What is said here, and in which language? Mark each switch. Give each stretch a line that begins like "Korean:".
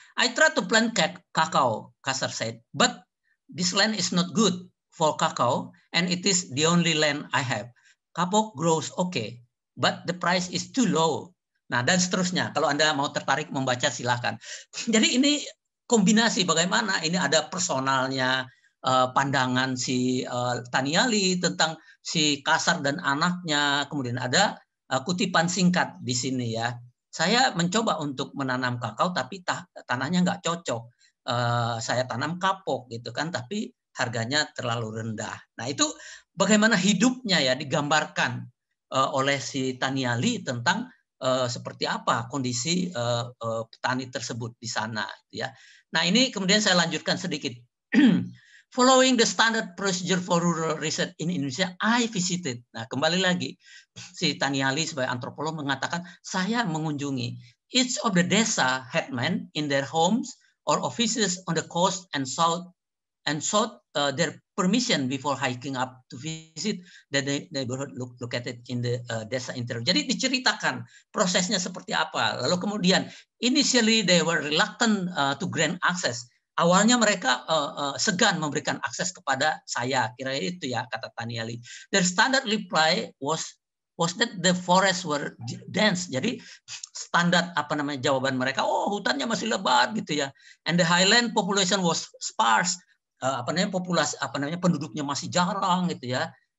English: I tried to plant cacao, Kasar said, but this land is not good for cacao, and it is the only land I have. Kapok grows okay, but the price is too low.
Indonesian: Nah, dan seterusnya. Kalau Anda mau tertarik membaca, silakan. Jadi ini kombinasi bagaimana ini ada personalnya, pandangan si Taniali tentang si Kasar dan anaknya, kemudian ada kutipan singkat di sini ya. Saya mencoba untuk menanam kakao, tapi tanahnya nggak cocok. Saya tanam kapok gitu kan, tapi harganya terlalu rendah. Nah itu bagaimana hidupnya ya digambarkan oleh si Taniali tentang seperti apa kondisi petani tersebut di sana. Ya. Nah ini kemudian saya lanjutkan sedikit.
English: Following the standard procedure for rural research in Indonesia, I visited.
Indonesian: Nah kembali lagi si Taniali sebagai antropolog mengatakan saya mengunjungi
English: each of the desa headmen in their homes or offices on the coast and south and sought their permission before hiking up to visit the neighborhood located in the desa interior.
Indonesian: Jadi diceritakan prosesnya seperti apa. Lalu kemudian
English: initially they were reluctant to grant access.
Indonesian: Awalnya mereka segan memberikan akses kepada saya. Kira itu ya kata Taniali.
English: Their standard reply was that the forests were dense.
Indonesian: Jadi standar jawaban mereka, oh hutannya masih lebat gitu ya.
English: And the highland population was sparse.
Indonesian: Populasi penduduknya masih jarang gitu ya.